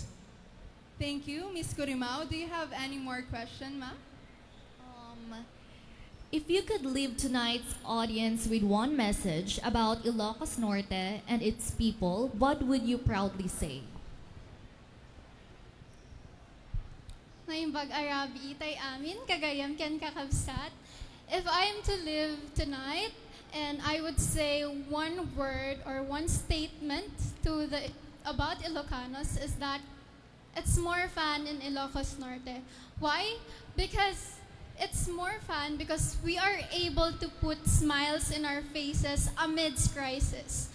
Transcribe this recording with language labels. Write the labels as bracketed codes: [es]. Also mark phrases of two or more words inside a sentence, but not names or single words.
[en] Thank you, Miss Curimao. Do you have any more question, ma'am? If you could leave tonight's audience with one message about Ilocos Norte and its people, what would you proudly say? [ilo] Ngayong bag-arabi itay amin, kagayam ken kakabsat. [en] If I am to live tonight, and I would say one word or one statement about Ilocanos is that it's more fun in Ilocos Norte. Why? Because it's more fun because we are able to put smiles in our faces amidst crisis.